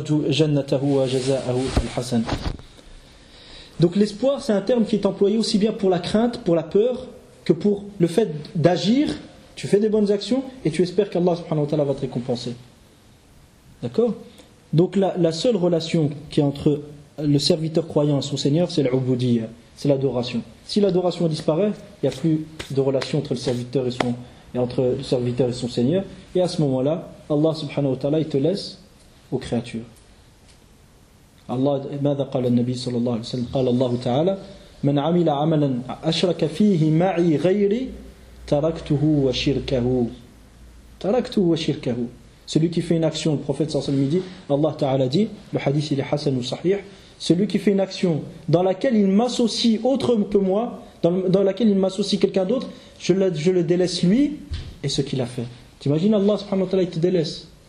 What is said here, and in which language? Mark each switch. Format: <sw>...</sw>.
<ar>جنته وجزاءه الحسن</ar> <fr>Donc l'espoir c'est un terme qui est employé aussi bien pour la crainte pour la peur que pour le fait d'agir Tu fais des bonnes actions et tu espères qu'Allah subhanahu wa ta'ala va te récompenser. D'accord ? Donc la seule relation qui est entre le serviteur croyant et son Seigneur, c'est l'ubudiyya, c'est l'adoration. Si l'adoration disparaît, il n'y a plus de relation entre le serviteur et son, et entre le serviteur et son seigneur. Et à ce moment-là, Allah subhanahu wa ta'ala, il te laisse aux créatures.</fr> <ar>Allah, ماذا قال النبي صلى الله عليه وسلم قال الله تعالى من عمل عملا أشرك فيه معي غيري تركته وشركه تركته وشركه.</ar> <fr>Celui qui fait une action, le prophète</fr> <ar>صلى الله عليه وسلم</ar> <fr>dit, Allah Ta'ala dit, le hadith il est hasan ou sahih, celui qui fait une action dans laquelle il m'associe autre que moi, dans laquelle il m'associe quelqu'un d'autre, je le délaisse lui et ce qu'il a fait. T'imagines Allah subhanahu wa ta'ala il te délaisse.</fr>